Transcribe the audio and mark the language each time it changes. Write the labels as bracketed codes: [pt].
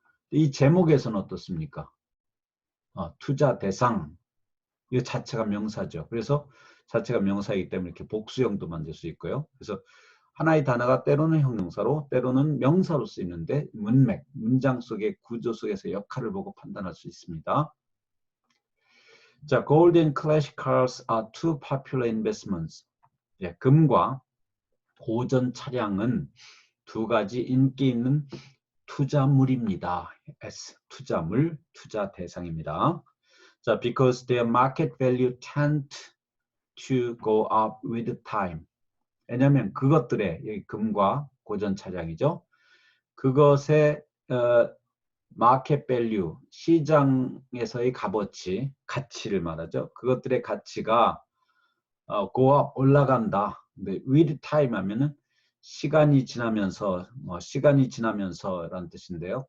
[ko] 이 제목에서는 어떻습니까? 투자 대상, 이 자체가 명사죠. 그래서 자체가 명사이기 때문에 이렇게 복수형도 만들 수 있고요. 그래서 하나의 단어가 때로는 형용사로 때로는 명사로 쓰이는데 문맥, 문장 속의 구조 속에서 역할을 보고 판단할 수 있습니다. [en] 자, gold and classic cars are two popular investments. [ko] 예, 금과 고전 차량은 두 가지 인기 있는 투자물입니다. S, 투자물, 투자 대상입니다. [en] 자, because their market value tend to go up with time. [ko] 왜냐하면 그것들의, 여기 금과 고전 차량이죠. 그것의 마켓 밸류, 시장에서의 값어치, 가치를 말하죠. 그것들의 가치가 go up, 올라간다. 근데 [en] with time [ko] 하면은 시간이 지나면서, 시간이 지나면서라는 뜻인데요.